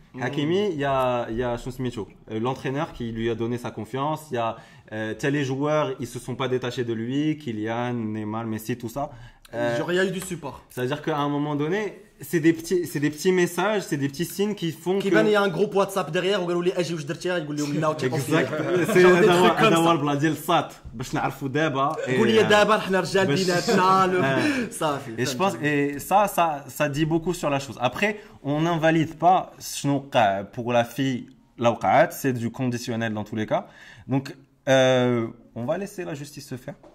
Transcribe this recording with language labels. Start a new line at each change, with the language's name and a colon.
French: Hakimi, il y a l'entraîneur qui lui a donné sa confiance, il y a les joueurs, ils se sont pas détachés de lui, Kylian, Neymar, Messi, tout ça. Genre il y a eu du support. C'est-à-dire qu'à un moment donné, c'est des petits messages, c'est des petits signes qui font que il y a un groupe WhatsApp derrière
Arabic: وقالوا لي اجي واش درتي يقول لهم لا
French: exact.
Arabic: C'est هذا البلا ديال الساط باش نعرفوا دابا. قول لي دابا حنا رجال بيناتنا صافي.
French: Et je pense et ça dit beaucoup sur la chose. Après, on n'invalide pas
Arabic: شنو وقع
French: pour la fille لا وقعت, c'est du conditionnel dans tous les cas. Donc on va laisser la justice se faire.